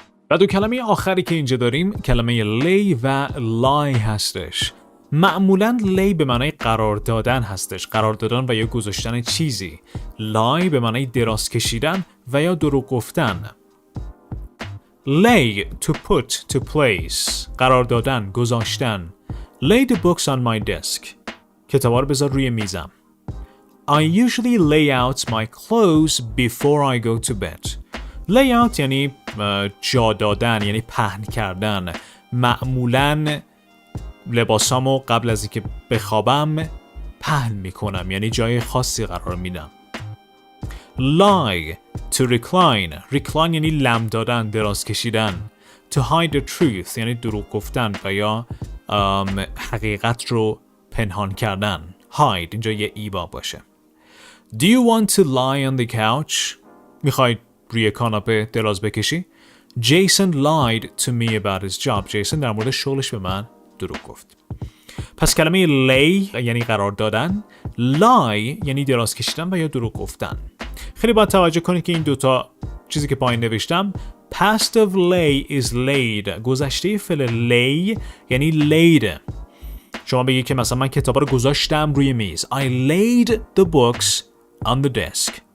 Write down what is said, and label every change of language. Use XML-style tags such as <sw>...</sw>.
<fa>و دو کلمه آخری که اینجا داریم کلمه lay و lie هستش. معمولاً lay به معنای قرار دادن هستش، قرار دادن و یا گذاشتن چیزی. lie به معنای دراز کشیدن و یا دروغ گفتن.</fa> <en>lay to put to place قرار دادن، گذاشتن. lay the books on my desk کتابا رو بذار روی میزم. I usually lay out my clothes before I go to bed.</en> <fa>layout یعنی جا دادن، یعنی پهن کردن. معمولاً لباسامو قبل از اینکه بخوابم پهن میکنم، یعنی جای خاصی قرار میدم. lie to recline یعنی لم دادن، دراز کشیدن. to hide the truth یعنی دروغ گفتن و یا حقیقت رو پنهان کردن. hide اینجا یه ایبا باشه.</fa> <en>Do you want to lie on the couch میخواید روی کاناپه دراز بکشی؟ Jason lied to me about his job.</en> <fa>جیسون در مورد شغلش به من دروغ گفت. پس کلمه lay یعنی قرار دادن، lie یعنی دراز کشیدن و یا دروغ گفتن. خیلی باید توجه کنید که این دوتا چیزی که پایین نوشتم past of lay is laid گذشته فعل lay یعنی laid. شما بگید که مثلا من کتابا رو گذاشتم روی میز.</fa> <en>I laid the books on the desk.</en>